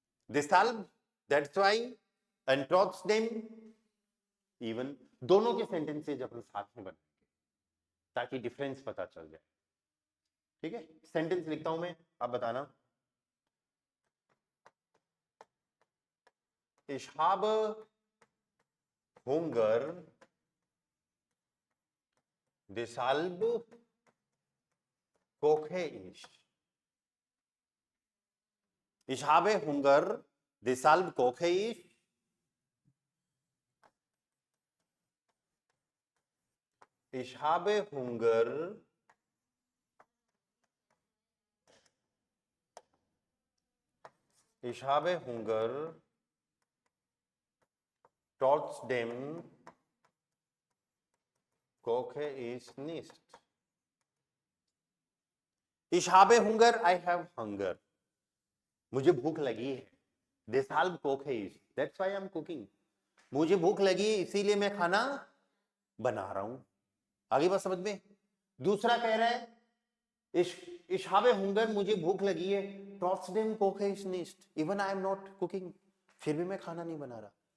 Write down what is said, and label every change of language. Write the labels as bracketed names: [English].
[Hindi] Desalb, [English] that's why, [Hindi] and Trotsdam, even, दोनों के sentences अपन साथ में बनाएंगे ताकि डिफरेंस पता चल जाए, ठीक है। सेंटेंस लिखता हूं मैं, आप बताना। [German] Ich habe Hunger, deshalb koche ich. Ich habe Hunger, deshalb koche ich. Ich habe Hunger, ich habe Hunger, trotzdem koche ich nicht. Ich habe Hunger, [English] I have hunger. [Hindi] मुझे भूख लगी है, [German] Desalb koche ich, [English] that's why I'm cooking. [Hindi] मुझे भूख लगी है इसीलिए मैं खाना बना रहा हूं। आगे बात समझ में। दूसरा कह रहा है, [German] ich habe Hunger, [Hindi] मुझे भूख लगी है, [German] trotzdem koche ich nicht, [English] even I am not cooking, [Hindi] फिर भी मैं खाना नहीं बना रहा।